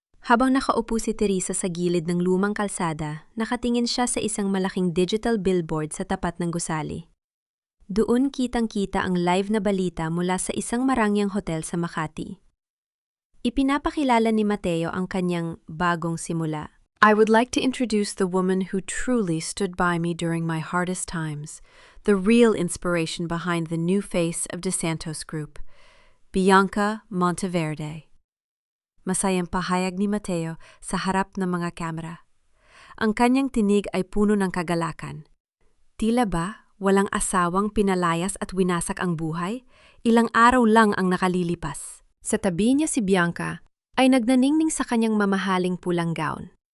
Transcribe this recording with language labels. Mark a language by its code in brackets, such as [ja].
[tl] Habang nakaupo si Teresa sa gilid ng lumang kalsada, nakatingin siya sa isang malaking digital billboard sa tapat ng gusali. Doon kitang-kita ang live na balita mula sa isang marangyang hotel sa Makati. Ipinapakilala ni Mateo ang kanyang bagong simula. [en] I would like to introduce the woman who truly stood by me during my hardest times, the real inspiration behind the new face of De Santos Group, Bianca Monteverde. [tl] Masayang pahayag ni Mateo sa harap ng mga kamera. Ang kanyang tinig ay puno ng kagalakan. Tila ba walang asawang pinalayas at winasak ang buhay? Ilang araw lang ang nakalilipas. Sa tabi niya si Bianca ay nagnaningning sa kanyang mamahaling pulang gown.